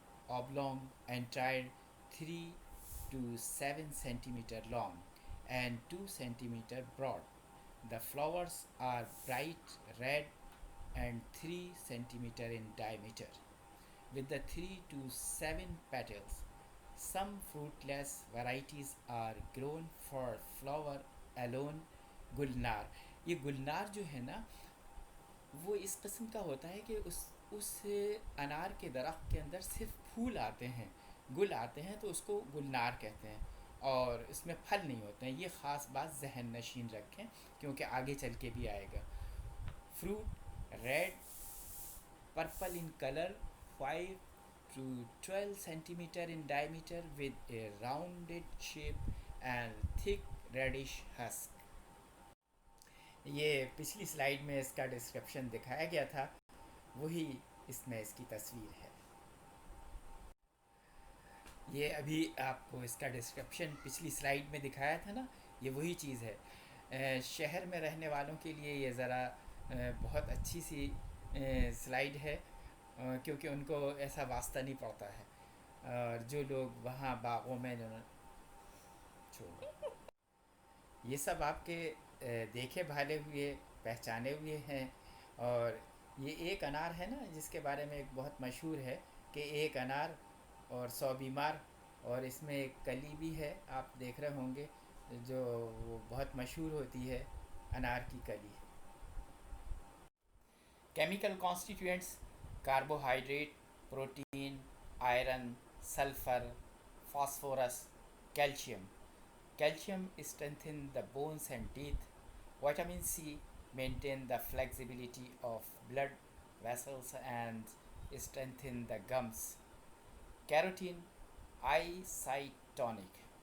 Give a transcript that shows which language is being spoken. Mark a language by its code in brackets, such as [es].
[en] oblong and tried 3 to 7 centimeter long and 2 centimeter broad. The flowers are bright red and 3 centimeter in diameter with the 3 to 7 petals. Some fruitless varieties are grown for flower alone. [hi] Gulnar, ये गुलनार जो है ना वो इस किस्म का होता है कि उस अनार के दरख्त के अंदर सिर्फ फूल आते हैं, गुल आते हैं, तो उसको गुलनार कहते हैं और इसमें फल नहीं होते हैं। ये ख़ास बात जहन नशीन रखें क्योंकि आगे चल के भी आएगा। [en] Fruit red purple in colour, 5 to 12 centimeter in diameter with a rounded shape and thick reddish husk. [hi] ये पिछली स्लाइड में इसका डिस्क्रिप्शन दिखाया गया था, वही इसमें इसकी तस्वीर है। ये अभी आपको इसका डिस्क्रिप्शन पिछली स्लाइड में दिखाया था ना, ये वही चीज़ है। शहर में रहने वालों के लिए ये ज़रा बहुत अच्छी सी स्लाइड है क्योंकि उनको ऐसा वास्ता नहीं पड़ता है, और जो लोग वहाँ बागों में छोड़ो, ये सब आपके देखे भाले हुए पहचाने हुए हैं। और ये एक अनार है ना जिसके बारे में एक बहुत मशहूर है कि एक अनार और 100 बीमार, और इसमें एक कली भी है, आप देख रहे होंगे, जो वो बहुत मशहूर होती है, अनार की कली। [en] Chemical constituents carbohydrate, protein, iron, sulphur, phosphorus, calcium. Calcium strengthens the bones and teeth. Vitamin C maintains the flexibility of blood vessels and strengthens the gums. Carotene, eyesight tonic.